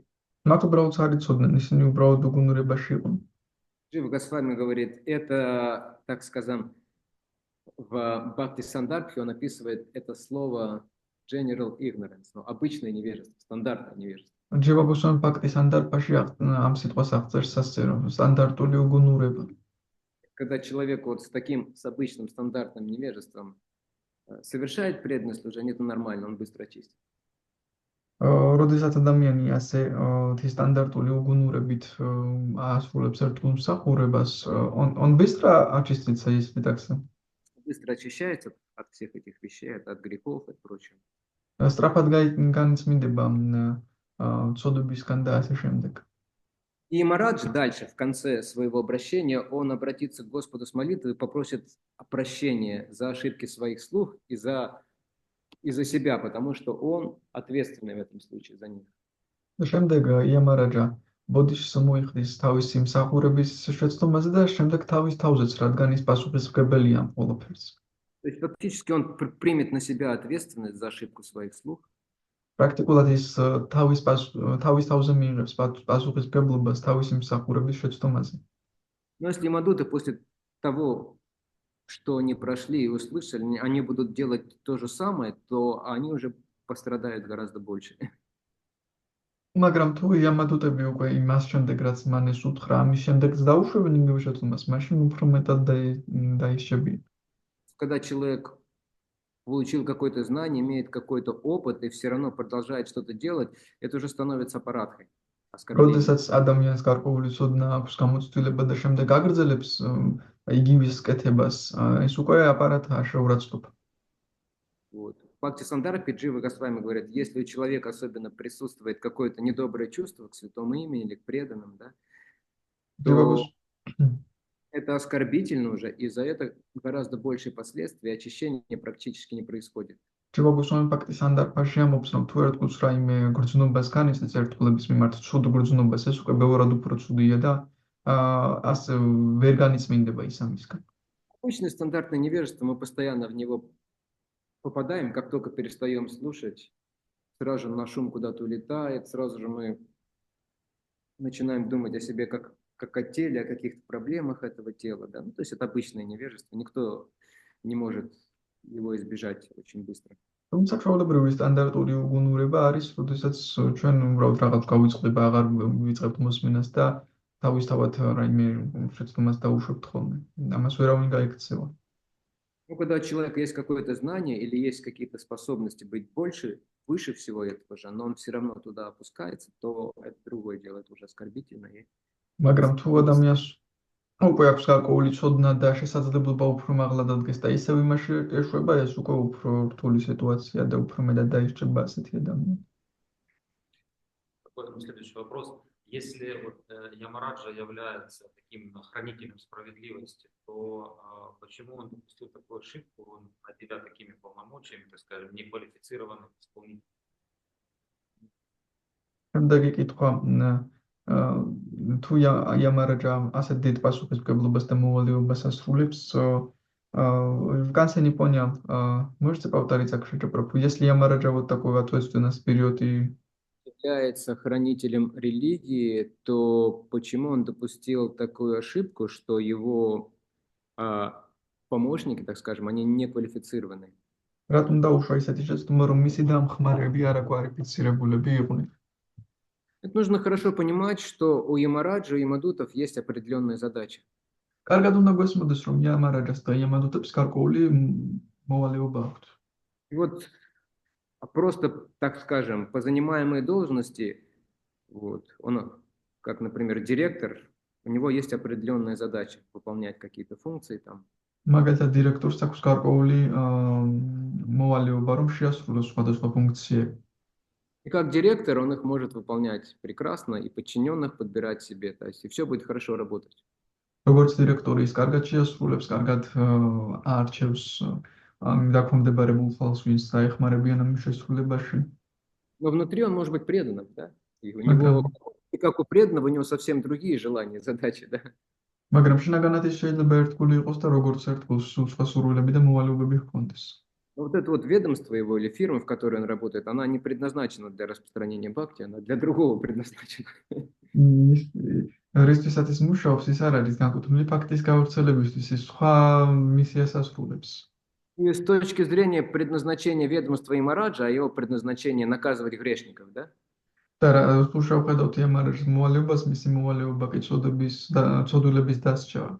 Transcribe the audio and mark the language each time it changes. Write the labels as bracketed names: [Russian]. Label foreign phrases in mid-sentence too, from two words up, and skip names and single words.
[Georgian] მათ უბრალოდ არ იცოდნენ, ისინი უბრალოდ უგუნურებაში იყვნენ. [Russian] Джива Госвами говорит, это, так скажем, в Бхакти Сандартхе он описывает это слово [English] general ignorance, [Russian] ну, обычное невежество, стандартное невежество. [Georgian] ჯევა გოსვამი ფაქტის ანდარფაში ამ სიტყვას აღწერს ასე, რომ სტანდარტული უგუნურება. [Russian] Когда человек вот с таким, с обычным стандартным невежеством совершает преданное служение, это нормально, он быстро очистит. [Georgian] როდესაც ადამიანი ასე სტანდარტული უგუნურებით ასრულებს ერთგულ მსახურებას, [Russian] он быстро очистится, если так сказать. Быстро очищается от всех этих вещей, от грехов, от прочего. [Georgian] სწრაფად განიწმინდება ცოდვებისგან და ასე შემდეგ. [Russian] И Марадж дальше, в конце своего обращения, он обратится к Господу с молитвой и попросит прощения за ошибки своих слуг и за себя, потому что он ответственный в этом случае за них. [Georgian] და შემდეგ იამარაჯა ბოდიშს მოიხდის თავისი მსახურების შეცდომაზე და შემდეგ თავის თავზეც, რადგან ის პასუხისმგებელია ამ ყველაფერს. [Russian] То есть фактически он примет на себя ответственность за ошибку своих слуг. [Georgian] Практикულად ის თავის თავზე მიიღებს პასუხისმგებლობას თავისი მსახურების შეცდომაზე. [Russian] Но если Ямадуты после того, что они прошли и услышали, они будут делать то же самое, то они уже пострадают гораздо больше. [Georgian] მაგრამ თუ იამადუტები უკვე იმას შემდეგ, რაც მან ეს უთხრა, ამის შემდეგაც დაუშვებენ იმავე შეცდომას, მაშინ უფრო მეტად დაისჯებიან. [Russian] Когда человек получил какое-то знание, имеет какой-то опыт и все равно продолжает что-то делать, это уже становится аппаратхой. [Georgian] როდესაც ადამიანს გარკვეული ცოდნა აქვს, გამოცდილება და შემდეგ აგრძელებს იგივეს კეთებას, ეს უკვე აპარატაა, შეურაცხყოფა. [Russian] Вот. В Бхакти Сандартхе Джива Госвами говорит, если у человека особенно присутствует какое-то недоброе чувство к святому имени или к преданным, да, то это оскорбительно уже, и за это гораздо большие последствия, очищения практически не происходит. [Georgian] ჯევა გოსვამი ფაქტის ანდარფაში ამბობს, რომ თუ ერთგულს რაიმე გრძნობას განიცდის ერთგულების მიმართ ცუდ გრძნობას, ეს უკვე ბევრად უფრო ცუდია და ასე ვერ განიწმინდება ის ამისგან. [Russian] Обычное стандартное невежество, мы постоянно в него попадаем, как только перестаем слушать, сразу же наш ум куда-то улетает, сразу же мы начинаем думать о себе как о теле, о каких-то проблемах этого тела, да. Ну, то есть это обычное невежество, никто не может его избежать очень быстро. [Georgian] თუმცა ჩვეულებრივი სტანდარტული უგუნურება არის, როდესაც ჩვენ უბრალოდ რაღაც გავიწყდება, აღარ ვიწყებთ მოსმენას და თავისთავად რაიმე შეცდომას დაუშვებთ ხოლმე. ამას ვერავინ გაიქცევა. [Russian] Ну, когда у человека есть какое-то знание или есть какие-то способности быть больше, выше всего этого же, но он все равно туда опускается, то это другое дело, это уже оскорбительно. И [Georgian] მაგრამ თუ ადამიანს უკვე აქვს გარკვეული ცოდნა და შესაძლებლობა უფრო მაღლა დადგეს და ისევ იმაში ეშვება, ეს უკვე უფრო რთული სიტუაცია და უფრო მეტად დაისჭება ასეთი ადამიანი. [Russian] Такой следующий вопрос. Если вот Ямараджа является таким хранителем справедливости, то почему он допустил такую ошибку, он наделя такими полномочиями, так скажем, неквалифицированных исполнителей? [Georgian] შემდეგი კითხვა, თუ იამარაჯა ასეთ დიდ პასუხისმგებლობას და მოვალეობას ასრულებს, [Russian] в конце не понял, можете повторить, если Ямараджа вот такой ответственность берет и является хранителем религии, то почему он допустил такую ошибку, что его помощники, так скажем, они не квалифицированы? [Georgian] რატომ დაუშვა ისეთი შეცდომა, რომ მისი დამხმარეები არაკვალიფიცირებულები იყვნენ? [Russian] Это нужно хорошо понимать, что у Ямараджа и Ямадутов есть определенная задача. [Georgian] კარგად უნდა გვესმოდეს, რომ იამარაჯას და იამადუტებს გარკვეული მოვალეობა აქვთ. [Russian] И вот просто, так скажем, по занимаемой должности, вот, он, как, например, директор, у него есть определенная задача выполнять какие-то функции там. [Georgian] მაგალითად, დირექტორს აქვს გარკვეული მოვალეობა, რომ შეასრულოს სხვადასხვა ფუნქციები. [Russian] И как директор он их может выполнять прекрасно и подчиненных подбирать себе, то есть и все будет хорошо работать. [Georgian] როგორც დირექტორი ის კარგად შეასრულებს, კარგად აარჩევს დაქვემდებარებულ ხალხს, ვინც დაეხმარებიან ამ შესრულებაში. [Russian] Но внутри он может быть преданным, да? И у него, и как у преданного, у него совсем другие желания, задачи, да? [Georgian] მაგრამ შინაგანად ის შეიძლება ერთგული იყოს და როგორც ერთგულს სხვა სურვილები და მოვალეობები ჰქონდეს. [Russian] Но вот это вот ведомство его или фирма, в которой он работает, она не предназначена для распространения бхакти, она для другого предназначена. [Georgian] რისთვისაც ის მუშაობს, ის არ არის განკუთვნილი ფაქტის გავრცელებისთვის, ის სხვა მისიას ასრულებს. [Russian] И с точки зрения предназначения ведомства Ямараджа, а его предназначение наказывать грешников, да? [Georgian] და თუ შევხედავთ იამარაჯის მოვალეობას, მისი მოვალეობა კი ცოდულების დასჯა.